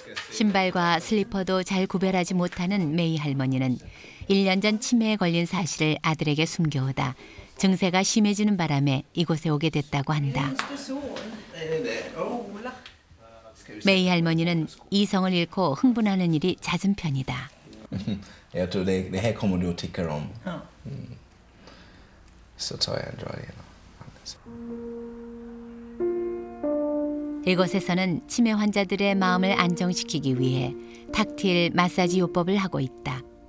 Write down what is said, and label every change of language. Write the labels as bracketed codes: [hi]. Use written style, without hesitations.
[ko] 신발과 슬리퍼도 잘 구별하지 못하는 메이 할머니는 1년 전 치매에 걸린 사실을 아들에게 숨겨오다 증세가 심해지는 바람에 이곳에 오게 됐다고 한다. 메이 할머니는 이성을 잃고 흥분하는 일이 잦은 편이다. [sv] Jag tror det här kommer du att tycka om. Så tar jag en drag igenom. [ko] 이곳에서는 치매 환자들의 마음을 안정시키기 위해 탁틸 마사지 요법을 하고 있다.